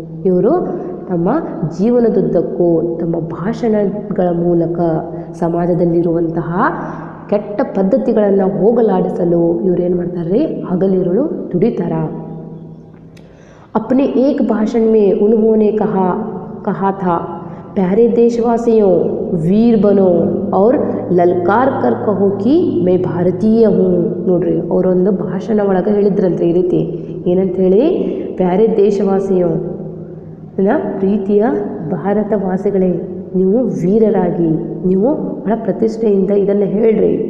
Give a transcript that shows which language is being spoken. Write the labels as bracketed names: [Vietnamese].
[Kannada] ಇವರು ತಮ್ಮ ಜೀವನದುದ್ದಕ್ಕೂ ತಮ್ಮ ಭಾಷಣಗಳ ಮೂಲಕ ಸಮಾಜದಲ್ಲಿರುವಂತಹ ಕೆಟ್ಟ ಪದ್ಧತಿಗಳನ್ನು ಹೋಗಲಾಡಿಸಲು ಇವರೇನು ಮಾಡ್ತಾರೆ, ಹಗಲಿರುಳು ದುಡಿತಾರ. [Hindi] अपने एक भाषण में उन्होंने कहा था, प्यारे देशवासियों, वीर बनो और ललकार कर कहो कि मैं ಭಾರತೀಯ हूँ. [Kannada] ನೋಡ್ರಿ, ಅವರೊಂದು ಭಾಷಣ ಒಳಗೆ ಹೇಳಿದ್ರಂತೆ ಈ ರೀತಿ, ಏನಂತ ಹೇಳಿ, [Hindi] ಪ್ಯಾರೆ ದೇಶವಾಸಿಯೋ, [Kannada] ಪ್ರೀತಿಯ ಭಾರತವಾಸಿಗಳೇ, ನೀವು ವೀರರಾಗಿ, ನೀವು ಬಹಳ ಪ್ರತಿಷ್ಠೆಯಿಂದ ಇದನ್ನು ಹೇಳ್ರಿ.